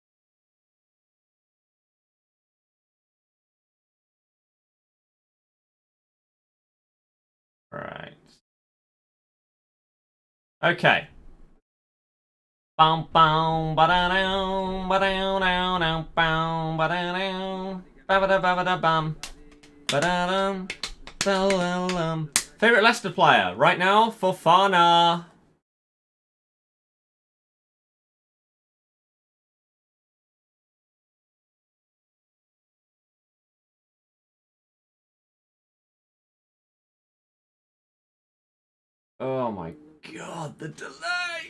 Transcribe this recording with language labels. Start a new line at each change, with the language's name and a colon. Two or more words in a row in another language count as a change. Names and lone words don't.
English: Right. Okay. Bum bum ba da down ba down down down bum ba da down ba ba da bum ba da dum. Favorite Leicester player right now? Fofana. Oh my god, the delay!